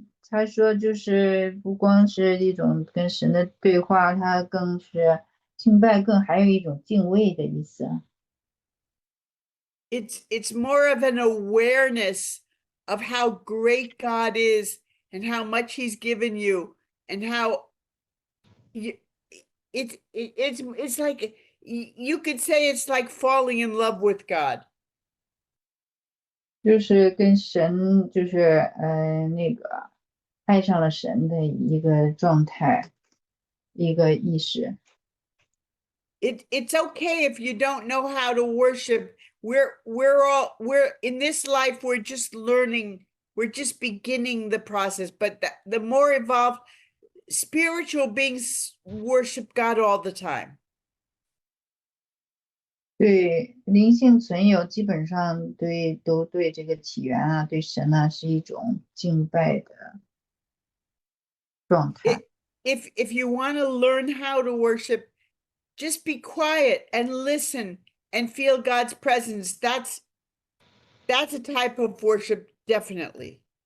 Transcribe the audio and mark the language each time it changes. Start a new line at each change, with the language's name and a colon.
Chinese: 他说就是不光是一种跟神的对话，他更是敬拜，更还有一种敬畏的意思。
English: It's more of an awareness of how great God is and how much He's given you, and how it's like you could say it's like falling in love with God.
Chinese: 就是跟神，就是那个爱上了神的一个状态，一个意识。
English: It's okay if you don't know how to worship. We're in this life, we're just learning, we're just beginning the process, but the more evolved spiritual beings worship God all the time.
Chinese: 对灵性存有，基本上都对这个起源啊，对神啊，是一种敬拜的状态。
English: If you want to learn how to worship, just be quiet and listen and feel God's presence. That's a type of worship, definitely.